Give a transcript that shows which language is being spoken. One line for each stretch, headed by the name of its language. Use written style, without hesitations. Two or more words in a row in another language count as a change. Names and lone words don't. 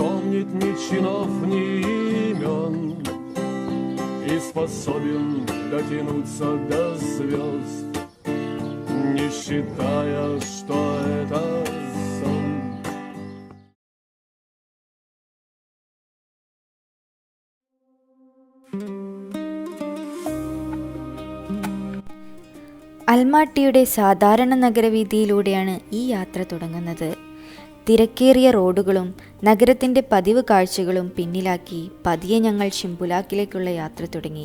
Russian: помнит ни чинов, ни имен, и способен дотянуться до звезд, не считая, что это сон.
Malayalam: അൽമാട്ടിയുടെ സാധാരണ നഗരവീഥിയിലൂടെയാണ് ഈ യാത്ര തുടങ്ങുന്നത്. തിരക്കേറിയ റോഡുകളും നഗരത്തിൻ്റെ പതിവ് കാഴ്ചകളും പിന്നിലാക്കി പതിയെ ഞങ്ങൾ ഷിംബുലാക്കിലേക്കുള്ള യാത്ര തുടങ്ങി.